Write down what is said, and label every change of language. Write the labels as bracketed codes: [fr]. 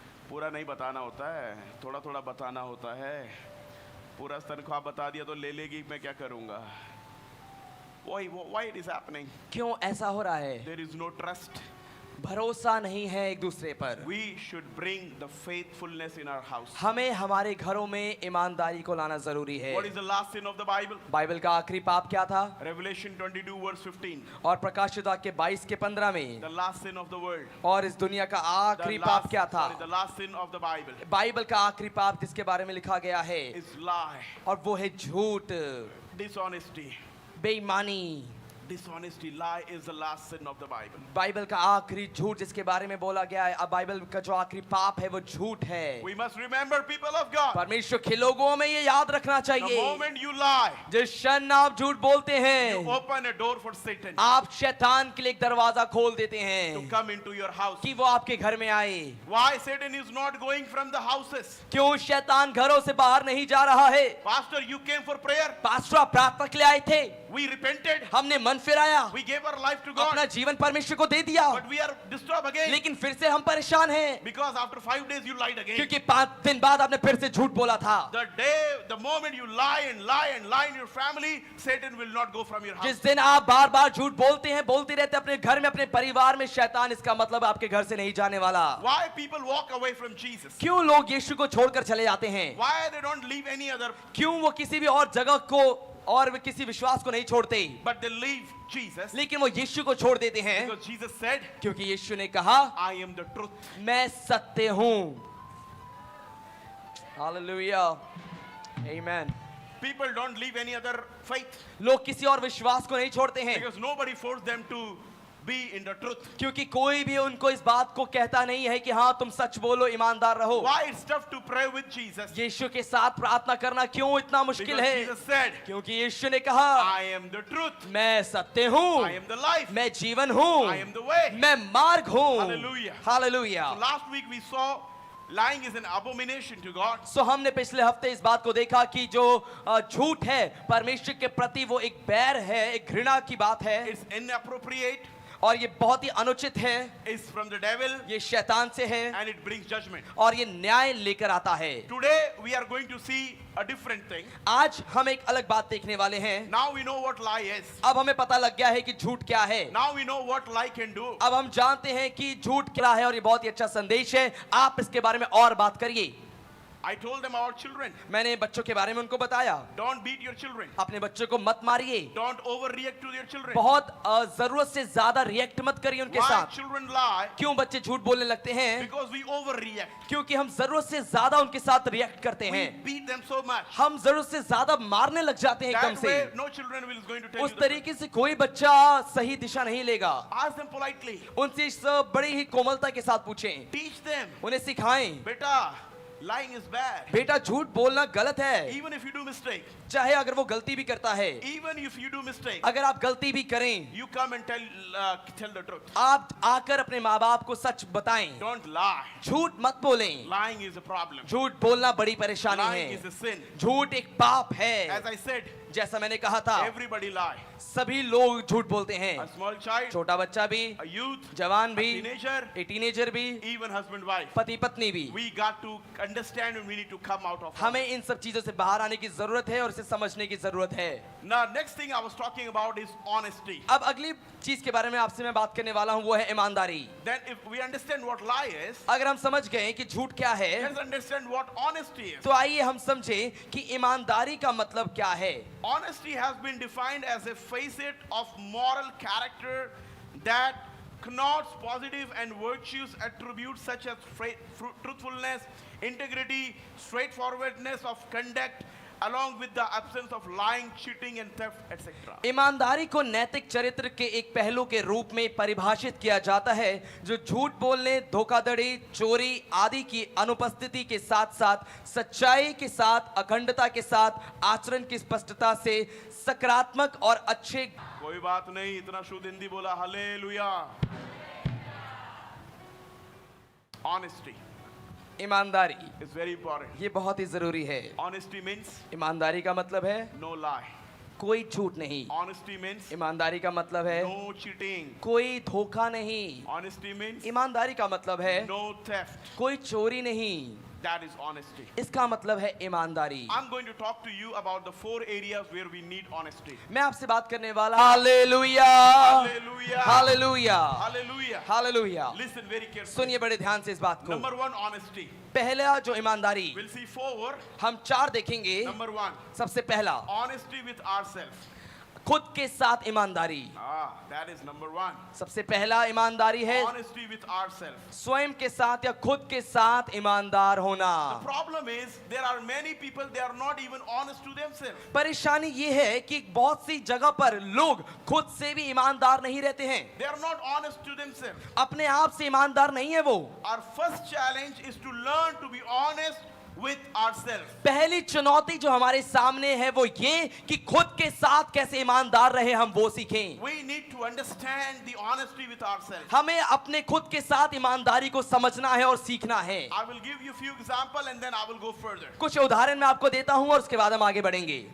[hi] पूरा नहीं बताना होता है, थोड़ा थोड़ा बताना होता है। पूरा तनख्वाह बता दिया तो ले लेगी, मैं क्या करूंगा? [en] Why it is happening? [hi] क्यों ऐसा हो रहा है? [en] There is no trust. [hi] भरोसा नहीं है एक दूसरे पर। [en] We should bring the faithfulness in our house. [hi] हमें हमारे घरों में ईमानदारी को लाना जरूरी है। [en] What is the last sin of the Bible? [hi] Bible का आखिरी पाप क्या था? [en] Revelation 22 verse 15. [hi] और प्रकाशित वाक्य 22 के 15 में। [en] The last sin of the world. [hi] और इस दुनिया का आखिरी पाप क्या था? [en] The last sin of the Bible [hi] Bible का आखिरी पाप जिसके बारे में लिखा गया है [en] is lie, [hi] और वो है झूठ, [en] dishonesty. [hi] बेईमानी। [en] Dishonesty, lie is the last sin of the Bible. [hi] Bible का आखिरी झूठ जिसके बारे में बोला गया है, अब बाइबल का जो आखिरी पाप है वो झूठ है। [en] We must remember, people of God, [hi] परमेश्वर के लोगों में ये याद रखना [en] the [hi] चाहिए, [en] moment you lie, [hi] जिस क्षण आप झूठ बोलते [en] you [hi] हैं [en] open a door for Satan [hi] आप शैतान के लिए एक दरवाजा खोल देते [en] to [hi] हैं [en] come into your house. [hi] कि वो आपके घर में आए। [en] Why Satan is not going from the houses? [hi] क्यों शैतान घरों से बाहर नहीं जा रहा है? [en] Pastor, you came for prayer. [hi] Pastor आप प्रार्थना के लिए आए थे, [en] We repented. [hi] हमने मन फिराया, [en] We gave our life to [hi] अपना [en] God. [hi] जीवन परमेश्वर को दे दिया, [en] But we are disturbed again [hi] लेकिन फिर से हम परेशान हैं [en] because after 5 days you lied again. [hi] क्योंकि 5 दिन बाद आपने फिर से झूठ बोला था। [en] The moment you lie and lie and lie in your family, Satan will not go from your house. [hi] जिस दिन आप बार बार झूठ बोलते हैं, बोलते रहते हैं अपने घर में, अपने परिवार में, शैतान इसका मतलब आपके घर से नहीं जाने वाला। [en] Why people walk away from Jesus? [hi] क्यों लोग यीशु को छोड़कर चले जाते हैं? [en] Why they don't leave any other, [hi] क्यों वो किसी भी और जगह को और वे किसी विश्वास को नहीं छोड़ते, [en] but they leave Jesus? [hi] लेकिन वो यीशु को छोड़ देते हैं [en] Because Jesus said, [hi] क्योंकि यीशु ने कहा [en] I am the truth. [hi] मैं सत्य हूं। Hallelujah, amen. [en] People don't leave any other faith [hi] लोग किसी और विश्वास को नहीं छोड़ते हैं [en] because nobody forced them to be in the truth. [hi] क्योंकि कोई भी उनको इस बात को कहता नहीं है कि हाँ तुम सच बोलो, ईमानदार रहो। [en] Why it's tough to pray with Jesus? [hi] यीशु के साथ प्रार्थना करना क्यों इतना मुश्किल [en] Because [hi] है? [en] Jesus said, [hi] क्योंकि यीशु ने कहा [en] I am the truth. [hi] मैं सत्य हूँ, [en] I am the life. [hi] मैं जीवन हूँ, [en] I am the way. [hi] मैं मार्ग हूँ। [en] Hallelujah. [hi] Hallelujah. [en] So last week we saw lying is an abomination to God. [hi] सो हमने पिछले हफ्ते इस बात को देखा कि जो झूठ है परमेश्वर के प्रति वो एक बैर है, एक घृणा की बात है [en] It's inappropriate. [hi] और ये बहुत ही अनुचित है, [en] It's from the devil [hi] ये शैतान से है [en] and it brings judgment. [hi] और ये न्याय लेकर आता है। [en] Today we are going to see a different thing. [hi] आज हम एक अलग बात देखने वाले हैं। [en] Now we know what lie is. [hi] अब हमें पता लग गया है कि झूठ क्या है। [en] Now we know what lie can do. [hi] अब हम जानते हैं कि झूठ क्या है और ये बहुत ही अच्छा संदेश है। आप इसके बारे में और बात करिए। [en] I told them our children, [hi] मैंने बच्चों के बारे में उनको बताया, [en] don't beat your children. [hi] अपने बच्चों को मत मारिए, [en] Don't overreact to their children. [hi] बहुत जरूरत से ज्यादा रिएक्ट मत करिए उनके [en] Why [hi] साथ। [en] children lie? [hi] क्यों बच्चे झूठ बोलने लगते हैं? [en] Because we overreact. [hi] क्योंकि हम जरूरत से ज्यादा उनके साथ रिएक्ट करते [en] We [hi] हैं, [en] beat them so much. [hi] हम जरूरत से ज्यादा मारने लग जाते हैं एकदम [en] That [hi] से। [en] way no children is going to tell you [hi] उस [en] the truth. [hi] तरीके से कोई बच्चा सही दिशा नहीं लेगा। [en] Ask them politely. [hi] उनसे इस बड़ी ही कोमलता के साथ पूछें, [en] Teach them. [hi] उन्हें सिखाएं, [en] Beta, lying is bad. [hi] बेटा झूठ बोलना गलत है। [en] Even if you do mistake. [hi] चाहे अगर वो गलती भी करता है, [en] Even if you do mistake. [hi] अगर आप गलती भी करें, [en] You come and tell the truth. [hi] आप आकर अपने माँ बाप को सच बताएं। [en] Don't lie. [hi] झूठ मत बोलें। [en] Lying is a problem. [hi] झूठ बोलना बड़ी परेशानी [en] Lying [hi] है। [en] is a sin. [hi] झूठ एक पाप है। [en] As I said, [hi] जैसा मैंने कहा था, [en] everybody lie. [hi] सभी लोग झूठ बोलते [en] A [hi] हैं। [en] small child, [hi] छोटा बच्चा भी, [en] a youth, [hi] जवान [en] a [hi] भी, [en] teenager, [hi] एक टीनेजर भी, [en] even husband, wife. [hi] पति पत्नी भी। [en] We got to understand and we need to come out of it. [hi] हमें इन सब चीजों से बाहर आने की जरूरत है और इसे समझने की जरूरत है। [en] Now, next thing I was talking about is honesty. [hi] अब अगली चीज के बारे में आपसे मैं बात करने वाला हूँ, वो है ईमानदारी। [en] Then if we understand what lie is, [hi] अगर हम समझ गए कि झूठ क्या है, [en] let's understand what honesty is. [hi] तो आइए हम समझें कि ईमानदारी का मतलब क्या है। [en] Honesty has been defined as a facet of moral character that connotes positive and virtuous attributes such as truthfulness, integrity, straightforwardness of conduct, along with the absence of lying, cheating and theft, etc. [hi] ईमानदारी को नैतिक चरित्र के एक पहलू के रूप में परिभाषित किया जाता है जो झूठ बोलने, धोखाधड़ी, चोरी आदि की अनुपस्थिति के साथ साथ सच्चाई के साथ, अखंडता के साथ, आचरण की स्पष्टता से, सकारात्मक और अच्छे। कोई बात नहीं, इतना शुद्ध हिंदी बोला, हालेलुया। [en] Honesty [hi] ईमानदारी [en] is very important. [hi] ये बहुत ही जरूरी है। [en] Honesty means [hi] ईमानदारी का मतलब है [en] no lie. [hi] कोई झूठ नहीं। [en] Honesty means [hi] ईमानदारी का मतलब है [en] no cheating. [hi] कोई धोखा नहीं। [en] Honesty means [hi] ईमानदारी का मतलब है [en] no theft. [hi] कोई चोरी नहीं। [en] That is honesty. [hi] इसका मतलब है ईमानदारी। [en] I'm going to talk to you about the 4 areas where we need honesty. [hi] मैं आपसे बात करने वाला hallelujah [en] Hallelujah. [hi] Hallelujah [en] Hallelujah. [hi] Hallelujah. [en] Listen very carefully. [hi] सुनिए बड़े ध्यान से इस बात को। [en] Number 1, honesty. [hi] पहला जो ईमानदारी, [en] We'll see 4. [hi] हम 4 देखेंगे। [en] Number 1, [hi] सबसे पहला [en] honesty with ourselves. [hi] खुद के साथ ईमानदारी। [en] That is number 1. [hi] सबसे पहला ईमानदारी है [en] Honesty with ourselves. [hi] स्वयं के साथ या खुद के साथ ईमानदार होना। [en] The problem is there are many people, they are not even honest to themselves. [hi] परेशानी ये है कि बहुत सी जगह पर लोग खुद से भी ईमानदार नहीं रहते हैं, [en] They are not honest to themselves. [hi] अपने आप से ईमानदार नहीं है वो। [en] Our first challenge is to learn to be honest with ourselves. [hi] पहली चुनौती जो हमारे सामने है वो ये कि खुद के साथ कैसे ईमानदार रहे हम वो सीखें। [en] We need to understand the honesty with ourselves. [hi] हमें अपने खुद के साथ ईमानदारी को समझना है और सीखना है। [en] I will give you a few examples and then I will go further. [hi] कुछ उदाहरण मैं आपको देता हूं और उसके बाद हम आगे बढ़ेंगे।